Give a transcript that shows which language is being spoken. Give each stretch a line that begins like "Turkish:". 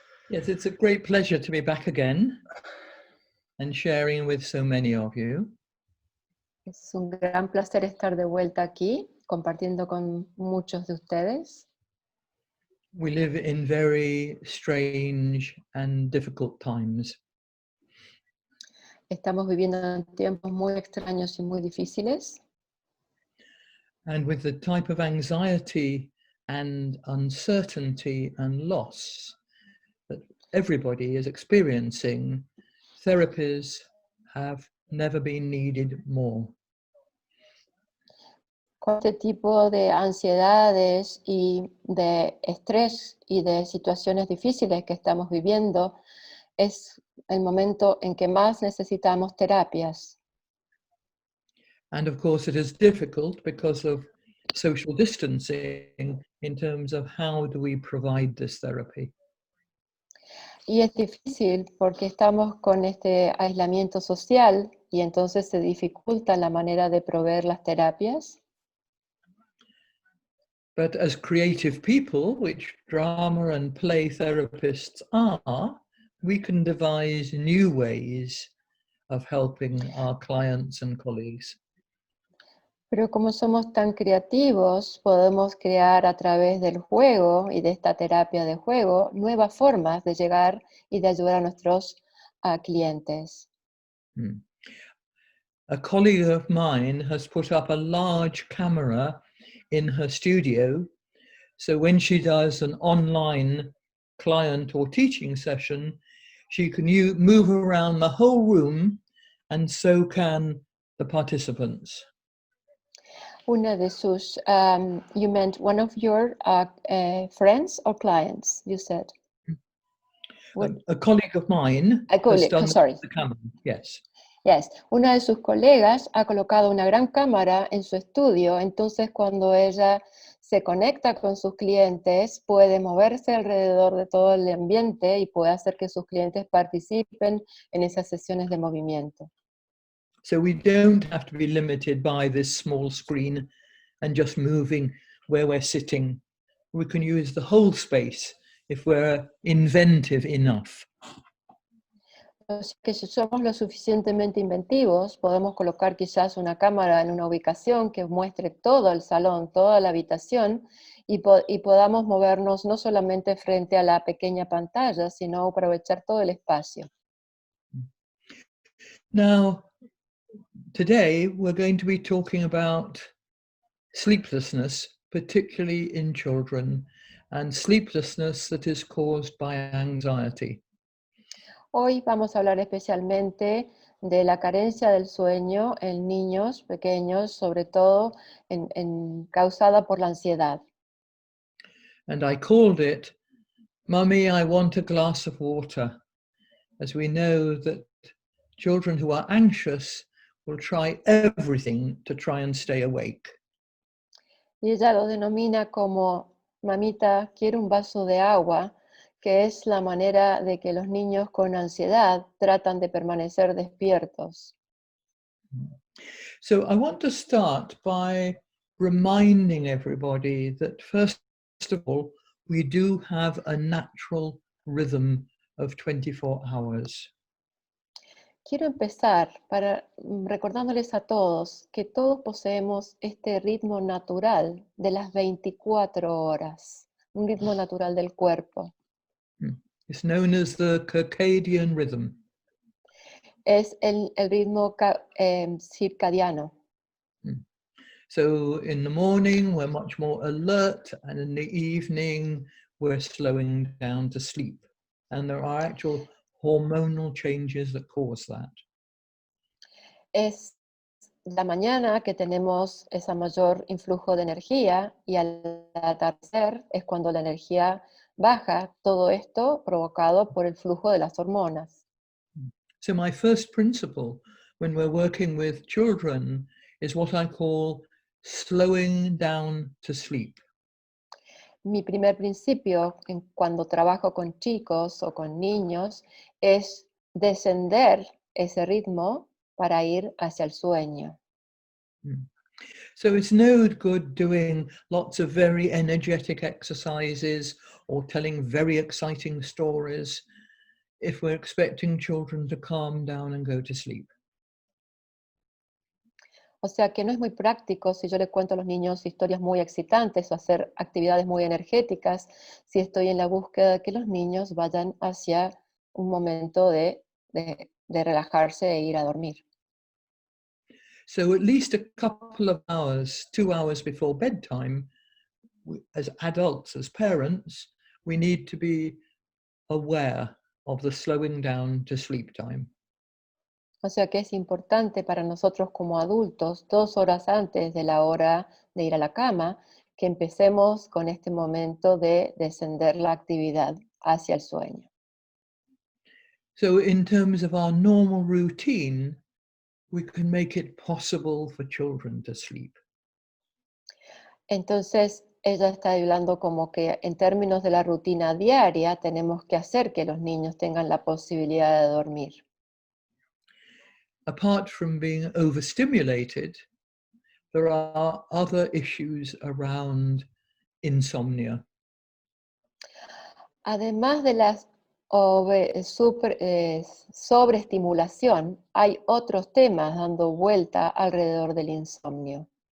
English: Yes, it's a great pleasure to be back again and sharing with so many of you.
Spanish: Es un gran placer estar de vuelta aquí, compartiendo con muchos de ustedes.
English: We live in very strange and difficult times.
Spanish: Estamos viviendo en tiempos muy extraños y muy difíciles.
English: And with the type of anxiety and uncertainty and loss that everybody is experiencing, therapies have never been needed more.
Spanish: Con este tipo de ansiedades y de estrés y de situaciones difíciles que estamos viviendo, es el momento en que más necesitamos terapias.
English: And of course it is difficult because of social distancing in terms of how do we provide this therapy.
Spanish: Y es difícil porque estamos con este aislamiento social y entonces se dificulta la manera de proveer las terapias.
English: But as creative people, which drama and play therapists are, we can devise new ways of helping our clients and colleagues.
Spanish: Pero como somos tan creativos, podemos crear a través del juego y de esta terapia de juego nuevas formas de llegar y de ayudar a nuestros clientes.
English: A colleague of mine has put up a large camera in her studio, so when she does an online client or teaching session, she can move around the whole room, and so can the participants.
Spanish: Una de sus,
English: you meant one of your friends or clients, you said? A colleague of mine has done the camera, yes.
Spanish: Yes, una de sus colegas ha colocado una gran cámara en su estudio, entonces cuando ella se conecta con sus clientes, puede moverse alrededor de todo el ambiente y puede hacer que sus clientes participen en esas sesiones de movimiento.
English: So we don't have to be limited by this small screen and just moving where we're sitting. We can use the whole space if we're inventive enough.
Spanish: Así que si somos lo suficientemente inventivos, podemos colocar quizás una cámara en una ubicación que muestre todo el salón, toda la habitación, y podamos movernos no solamente frente a la pequeña pantalla, sino aprovechar todo el espacio.
English: Now, Today, we're going to be talking about sleeplessness, particularly in children, and sleeplessness that is caused by anxiety.
Spanish: Hoy vamos a hablar especialmente de la carencia del sueño en niños pequeños, sobre todo causada por la ansiedad.
English: And I called it, Mummy, I want a glass of water, as we know that children who are anxious will try everything to try and stay awake.
Spanish: Y ella lo denomina como, mamita, quiero un vaso de agua, que es la manera de que los niños con ansiedad tratan de permanecer despiertos.
English: So I want to start by reminding everybody that first of all, we do have a natural rhythm of 24 hours.
Spanish: Quiero empezar recordándoles a todos que todos poseemos este ritmo natural de las 24 horas, un ritmo natural del cuerpo.
English: It's known as the circadian rhythm.
Spanish: Es el ritmo circadiano.
English: So in the morning, we're much more alert, and in the evening, we're slowing down to sleep. And there are actual hormonal changes that cause that.
Spanish: Es la mañana que tenemos ese mayor influjo de energía y al atardecer es cuando la energía baja, todo esto provocado por el flujo de las hormonas.
English: So my first principle when we're working with children is what I call slowing down to sleep.
Spanish: Mi primer principio cuando trabajo con chicos o con niños es descender ese ritmo para ir hacia el sueño.
English: So it's no good doing lots of very energetic exercises or telling very exciting stories if we're expecting children to calm down and go to sleep.
Spanish: O sea que no es muy práctico si yo le cuento a los niños historias muy excitantes o hacer actividades muy energéticas si estoy en la búsqueda de que los niños vayan hacia un momento de relajarse e ir a dormir.
English: So at least a couple of hours, 2 hours before bedtime, as adults, as parents, we need to be aware of the slowing down to sleep time.
Spanish: O sea que es importante para nosotros como adultos, 2 horas antes de la hora de ir a la cama, que empecemos con este momento de descender la actividad hacia el sueño.
English: So in terms of our normal routine, we can make it possible for children to sleep.
Spanish: Entonces, ella está hablando como que en términos de la rutina diaria, tenemos que hacer que los niños tengan la posibilidad de dormir.
English: Apart from being overstimulated, there are other issues around insomnia.
Spanish: Además de la sobreestimulación, hay otros temas dando vuelta alrededor del insomnio.